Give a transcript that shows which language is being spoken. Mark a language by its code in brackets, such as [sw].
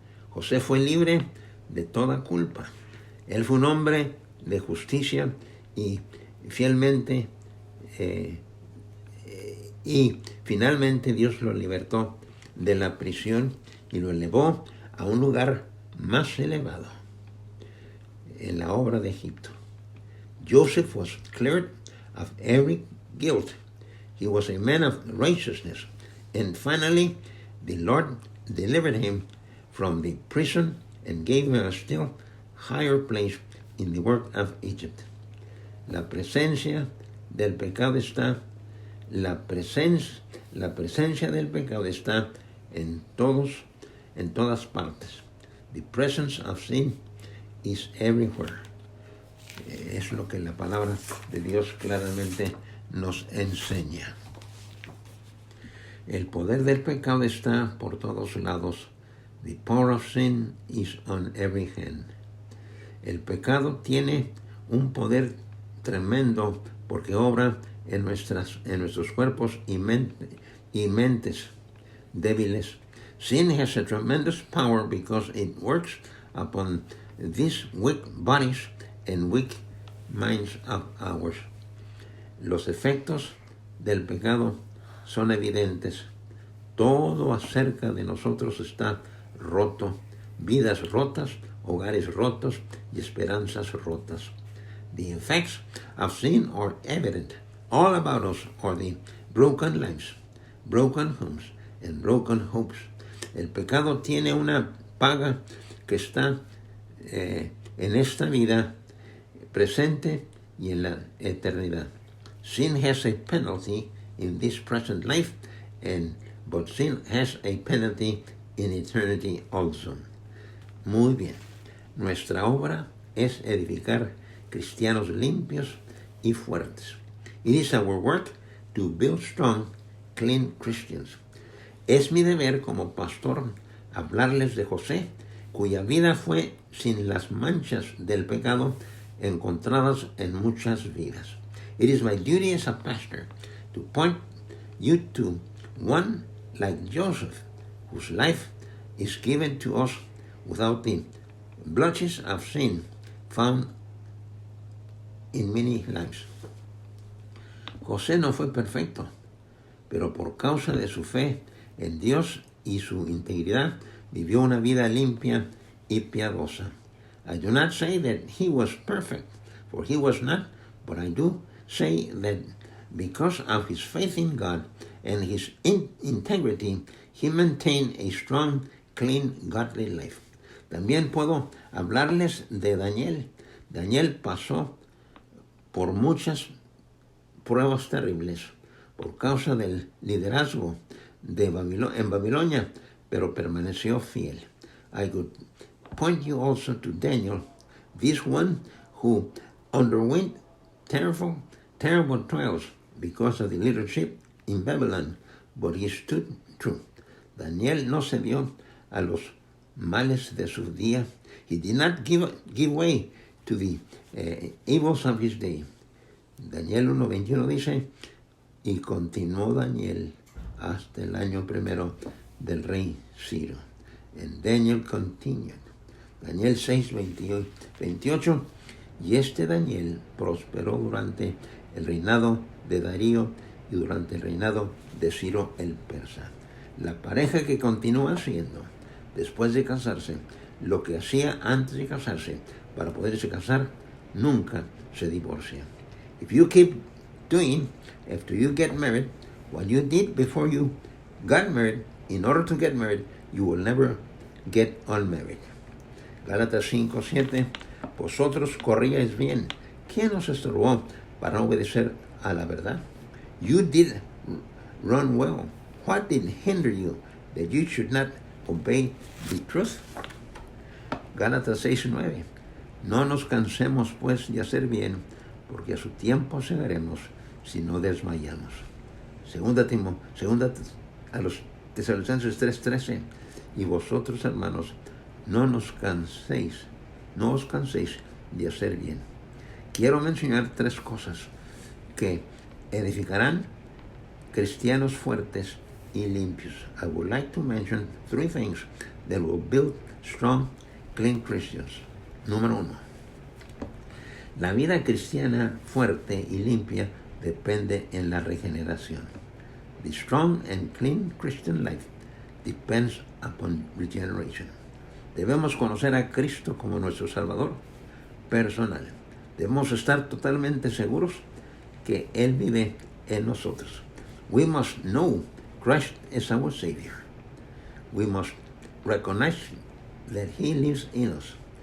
[es] José fue libre de toda culpa. Él fue un hombre de justicia y fielmente y finalmente Dios lo libertó de la prisión y lo elevó a un lugar más elevado en la obra de Egipto. [en] Joseph was cleared of every guilt. He was a man of righteousness. And finally, the Lord delivered him from the prison and gave him a still higher place in the work of Egypt. [es] La presencia del pecado está, la presencia del pecado está en todas partes. [en] The presence of sin is everywhere. [es] Es lo que la palabra de Dios claramente nos enseña. El poder del pecado está por todos lados. [en] The power of sin is on every hand. [es] El pecado tiene un poder tremendo porque obra en nuestros cuerpos y mentes débiles. [en] Sin has a tremendous power because it works upon these weak bodies and weak minds of ours. [es] Los efectos del pecado son evidentes. Todo acerca de nosotros está roto, vidas rotas, hogares rotos y esperanzas rotas. [en] The effects of sin are evident. All about us are the broken lives, broken homes, and broken hopes. [es] El pecado tiene una paga que está en esta vida presente y en la eternidad. [en] Sin has a penalty in this present life, but sin has a penalty in eternity also. [es] Muy bien. Nuestra obra es edificar cristianos limpios y fuertes. [en] It is our work to build strong, clean Christians. [es] Es mi deber como pastor hablarles de José, cuya vida fue sin las manchas del pecado encontradas en muchas vidas. [en] It is my duty as a pastor to point you to one like Joseph, whose life is given to us without the blotches of sin found in many lives. [es] José no fue perfecto, pero por causa de su fe en Dios y su integridad, vivió una vida limpia y piadosa. [en] I do not say that he was perfect, for he was not, but I do say that because of his faith in God and his integrity, he maintained a strong, clean, godly life. [es] También puedo hablarles de Daniel. Daniel pasó por muchas pruebas terribles por causa del liderazgo en Babilonia, pero permaneció fiel. [en] I could point you also to Daniel, this one who underwent terrible trials because of the leadership in Babylon, but he stood true. [es] Daniel no cedió a los males de su día. [en] He did not give way to the evils of his day. [es] Daniel 1:21 dice, y continuó Daniel hasta el año primero del rey Ciro. [en] And Daniel continued. [es] Daniel 6:28, y este Daniel prosperó durante el reinado de Darío y durante el reinado de Ciro el persa. La pareja que continúa haciendo, después de casarse, lo que hacía antes de casarse, para poderse casar, nunca se divorcia. [en] If you keep doing, after you get married, what you did before you got married, in order to get married, you will never get unmarried. [es] Gálatas 5:7, vosotros corríais bien. ¿Quién os estorbó para obedecer a la verdad? [en] You did run well. What did hinder you that you should not obey the truth? [es] Gálatas 6:9, no nos cansemos pues de hacer bien, porque a su tiempo segaremos si no desmayamos. Segunda a los Tesalonicenses 3:13, y vosotros, hermanos, no os canséis de hacer bien. Quiero mencionar 3 cosas que edificarán cristianos fuertes y limpios. [en] I would like to mention 3 things that will build strong, clean Christians. [es] Número 1. La vida cristiana fuerte y limpia depende en la regeneración. [en] The strong and clean Christian life depends upon regeneration. [es] Debemos conocer a Cristo como nuestro Salvador personal. Debemos estar totalmente seguros que Él vive en nosotros. [en] We must know Christ is our Savior. We must recognize that He lives in us.